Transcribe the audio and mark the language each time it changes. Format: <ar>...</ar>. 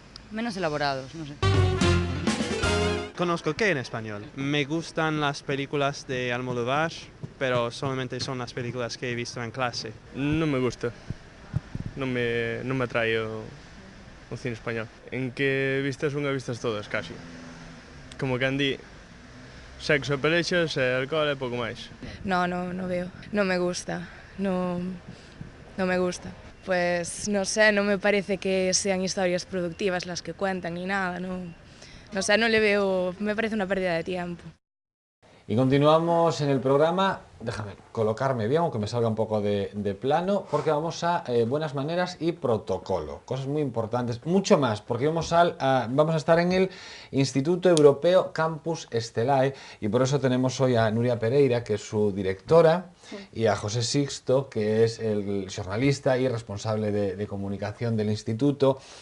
<es>menos elaborados, no sé. Conozco qué en español. Me gustan las películas de Almodóvar, pero solamente son las películas que he visto en clase. No me gusta. No me atrae o cine español.</es> <gl>En que vistas unha, vistas todas, casi. Como que andí sexo e pelexas e alcohol e pouco máis.</gl> <es>No veo. No me gusta. No me gusta. Pues no sé, no me parece que sean historias productivas las que cuentan ni nada, no sé, no le veo, me parece una pérdida de tiempo. Y continuamos en el programa, déjame colocarme bien, aunque me salga un poco de plano, porque vamos a buenas maneras y protocolo, cosas muy importantes, mucho más, porque vamos a estar en el Instituto Europeo Campus Estelae, y por eso tenemos hoy a Nuria Pereira, que es su directora, y a José Sixto, que es el jornalista y responsable de comunicación del instituto.</es>